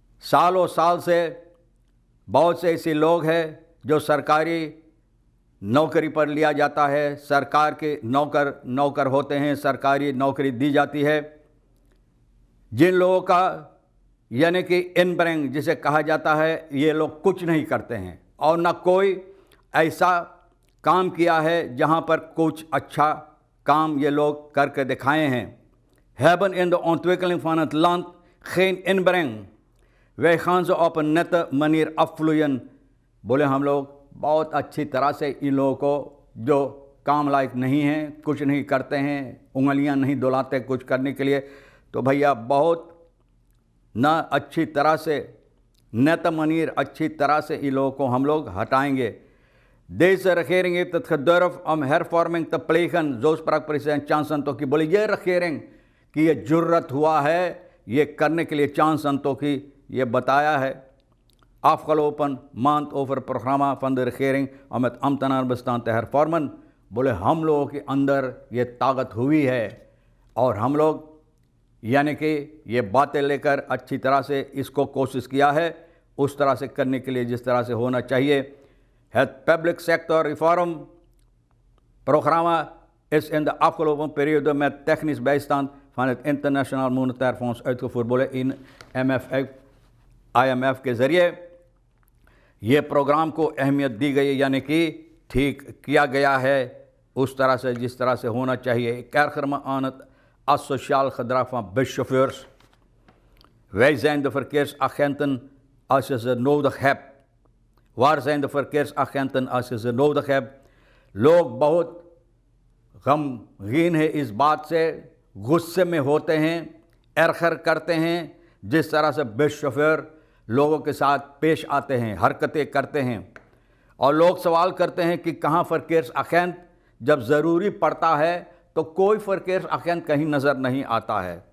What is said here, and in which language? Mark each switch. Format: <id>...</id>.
<hi>सालों साल से बहुत से ऐसे लोग हैं जो सरकारी नौकरी पर लिया जाता है, सरकार के नौकर होते हैं, सरकारी नौकरी दी जाती है। जिन लोगों का यानी कि इनब्रेंग जिसे कहा जाता है, ये लोग कुछ नहीं करते हैं और ना कोई ऐसा काम किया है जहाँ पर कुछ अच्छा काम ये लोग करके दिखाए हैं।</hi> <nl>Hebben in de ontwikkeling van het land geen inbreng, wij gaan ze op een nette manier afvloeien।</nl> <hi>बोले हम लोग बहुत अच्छी तरह से इन लोगों को जो काम लायक नहीं हैं, कुछ नहीं करते हैं, उंगलियां नहीं डुलाते कुछ करने के लिए, तो भैया बहुत ना अच्छी तरह से नेत मनीर अच्छी तरह से इन लोगों को हम लोग हटाएंगे।</hi> <nl>Deze regering heeft het gedurfd om hervorming te plegen, zo sprak president Johnson</nl> <hi>तो कि बोले ये regering की ये जुर्रत हुआ है ये करने के लिए Johnson तो कि ये बताया है।</hi> <nl>Afgelopen maand over programma van de regering om het ambtenarenbestand te hervormen।</nl> <hi>बोले हम लोगों के अंदर ये ताकत हुई है और हम लोग यानी कि ये बातें लेकर अच्छी तरह से इसको कोशिश किया है उस तरह से करने के लिए जिस तरह से होना चाहिए।</hi> <nl>Het public sector reform programma is in de afgelopen periode met technisch bijstand van het Internationaal Monetair Fonds uitgevoerd।</nl> <hi>बोले इन IMF के ज़रिए ये प्रोग्राम को अहमियत दी गई, यानी कि ठीक किया गया है उस तरह से जिस तरह से होना चाहिए।</hi> <nl>Ik erger me aan het asociaal gedrag van buschauffeurs। Wij zijn de verkeersagenten als je ze nodig hebt। Waar zijn de verkeersagenten als je ze nodig hebt?</nl> <hi>लोग बहुत गमगीन है इस बात से, गुस्से में होते हैं, एरखर करते हैं जिस तरह से बस शोफर लोगों के साथ पेश आते हैं, हरकतें करते हैं। और लोग सवाल करते हैं कि कहाँ verkeersagent, जब ज़रूरी पड़ता है तो कोई verkeersagent कहीं नज़र नहीं आता है।</hi>